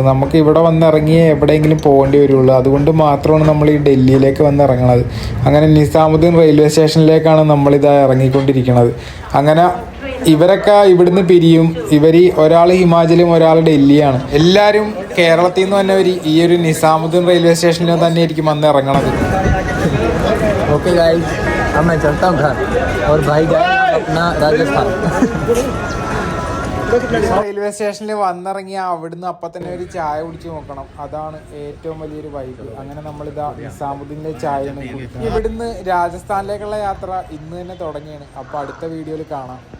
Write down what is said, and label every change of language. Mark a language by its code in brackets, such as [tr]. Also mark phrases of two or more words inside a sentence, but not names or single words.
[ml] നമുക്ക് ഇവിടെ വന്നിറങ്ങിയേ എവിടെയെങ്കിലും പോകേണ്ടി വരുള്ളൂ. അതുകൊണ്ട് മാത്രമാണ് നമ്മൾ ഈ ഡൽഹിയിലേക്ക് വന്നിറങ്ങുന്നത്. അങ്ങനെ നിസാമുദ്ദീൻ റെയിൽവേ സ്റ്റേഷനിലേക്കാണ് നമ്മളിതാ ഇറങ്ങിക്കൊണ്ടിരിക്കുന്നത്. അങ്ങനെ ഇവരൊക്കെ ഇവിടുന്ന് പിരിയും. ഒരാൾ ഹിമാചലും ഒരാൾ ഡൽഹിയാണ്. എല്ലാവരും കേരളത്തിൽ നിന്ന് തന്നെ ഈ ഒരു നിസാമുദ്ദീൻ റെയിൽവേ സ്റ്റേഷനിൽ തന്നെ ആയിരിക്കും വന്ന് ഇറങ്ങണത്. [en] okay guys, [hi] अब मैं चलता हूँ घर और भाई जाएगा अपना राजस्थान. [ml] റെയിൽവേ സ്റ്റേഷനിൽ വന്നിറങ്ങി അവിടുന്ന് അപ്പം തന്നെ ഒരു ചായ കുടിച്ച് നോക്കണം. അതാണ് ഏറ്റവും വലിയൊരു വൈബ്. അങ്ങനെ നമ്മളിതാ നിസാമുദ്ദീനിലെ ചായയാണ് കുടിക്കുന്നത്. ഇവിടുന്ന് രാജസ്ഥാനിലേക്കുള്ള യാത്ര ഇന്ന് തന്നെ തുടങ്ങിയാണ്. അപ്പോൾ അടുത്ത വീഡിയോയിൽ കാണാം.